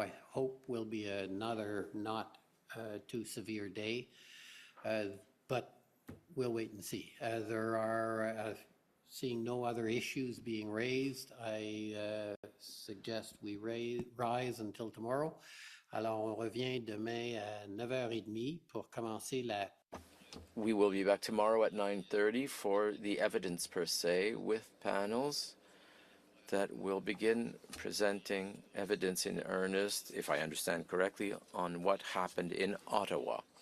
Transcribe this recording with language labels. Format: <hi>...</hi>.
<en>I hope will be another not too severe day, but we'll wait and see. There are, seeing no other issues being raised, I suggest we rise until tomorrow.</en> <fr>Alors, on revient demain à 9h30 pour commencer la...</fr> <en>We will be back tomorrow at 9:30 for the evidence per se with panels that will begin presenting evidence in earnest, if I understand correctly, on what happened in Ottawa.</en>